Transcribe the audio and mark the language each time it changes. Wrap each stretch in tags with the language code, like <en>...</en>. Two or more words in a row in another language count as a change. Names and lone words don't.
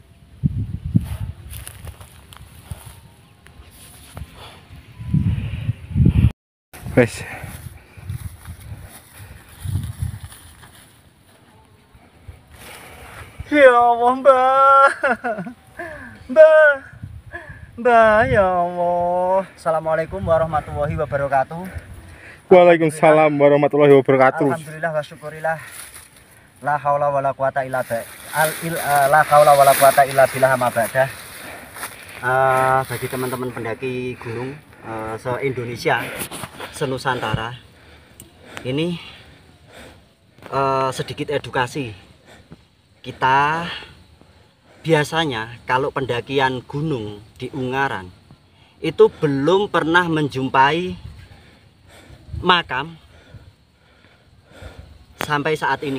<jv>Wes. Ya Allah, Mbah, ya Allah.</jv> <ar>السلام عليكم ورحمة الله وبركاته. وعليكم السلام ورحمة الله وبركاته. الحمد لله والشكر لله لا حول ولا قوة إلا بالله أما بعد.</ar> <id>Bagi teman-teman pendaki gunung se-Indonesia, se-Nusantara, ini sedikit edukasi. Kita biasanya kalau pendakian gunung di Ungaran itu belum pernah menjumpai makam sampai saat ini.</id>